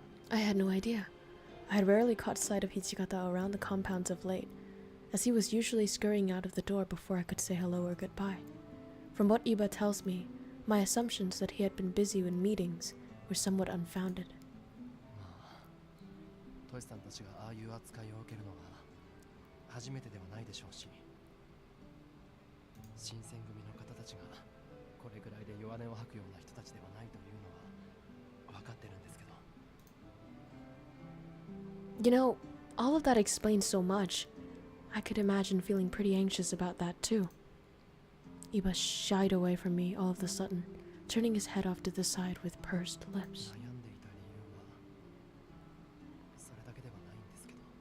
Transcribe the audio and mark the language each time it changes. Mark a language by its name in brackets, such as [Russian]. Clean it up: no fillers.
[English] I had no idea. I had rarely caught sight of Hijikata around the compounds of late, as he was usually scurrying out of the door before I could say hello or goodbye. From what Iba tells me, my assumptions that he had been busy in meetings were somewhat unfounded. [Japanese] トシさんたちがああいう扱いを受けるのは初めてではないでしょうし、新選組の方たちがこれぐらいで弱音を吐くような人たちではないというのは分かってるんですけど。 [English] You know, all of that explains so much. I could imagine feeling pretty anxious about that too. Iba shied away from me all of a sudden, turning his head off to the side with pursed lips. [Japanese] 悩んでいた理由はそれだけではないんですけど。